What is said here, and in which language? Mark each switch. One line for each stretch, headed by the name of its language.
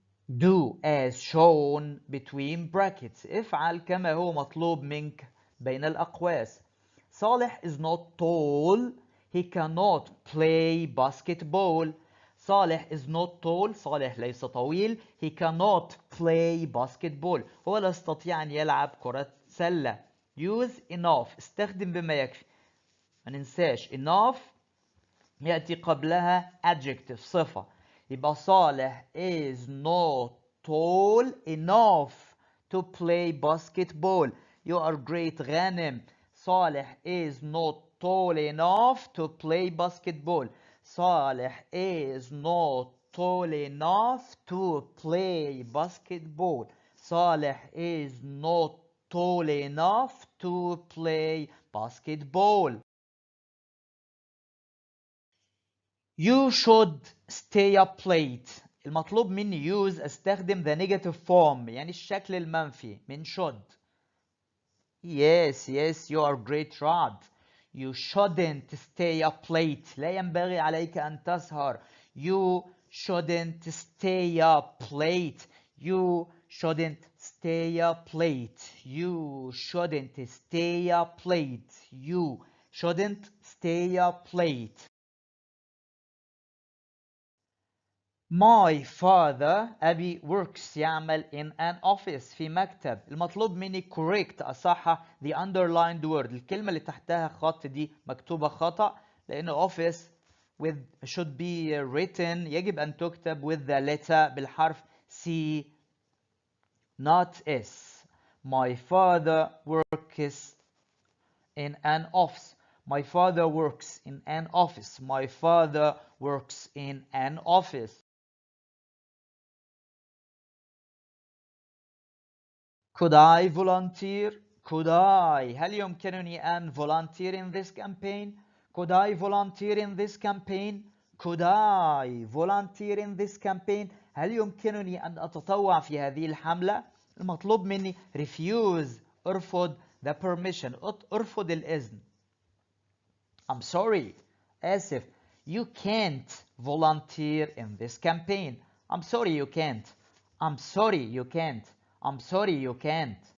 English: Do as shown between brackets.
Arabic: افعل كما هو مطلوب منك بين الأقواس.
English: صالح is not tall. He cannot play basketball. صالح is not tall.
Arabic: صالح ليس طويل.
English: He cannot play basketball.
Arabic: هو لا يستطيع أن يلعب كرة سلة.
English: Use enough.
Arabic: استخدم بما يكفي. ما ننساش enough يأتي قبلها adjective صفة.
English: يبقى صالح is not tall enough to play basketball. You are great غانم. صالح is not tall enough to play basketball. صالح is not tall enough to play basketball. صالح is not tall enough to play basketball. You should stay up late.
Arabic: المطلوب مني use استخدم
English: the negative form
Arabic: يعني الشكل المنفي من should.
English: Yes, you are great Rod. You shouldn't stay up late.
Arabic: لا ينبغي عليك أن تسهر.
English: You shouldn't stay up late. You shouldn't stay up late. You shouldn't stay up late. You shouldn't stay up late. My father أبي works يعمل in an office
Arabic: في مكتب. المطلوب مني
English: correct أصحح the underlined word.
Arabic: الكلمة اللي تحتها خط دي مكتوبة خطأ لأنه
English: office with should be written
Arabic: يجب أن تكتب
English: with the letter
Arabic: بالحرف
English: C not S. My father works in an office. My father works in an office. My father works in an office. Could I volunteer? Could I?
Arabic: هل يمكنني أن
English: volunteer in this campaign? Could I volunteer in this campaign? Could I volunteer in this campaign?
Arabic: هل يمكنني أن أتطوع في هذه الحملة؟ المطلوب مني refuse أرفض
English: the permission
Arabic: أرفض الإذن.
English: I'm sorry. آسف. You can't volunteer in this campaign. I'm sorry you can't. I'm sorry you can't. I'm sorry you can't.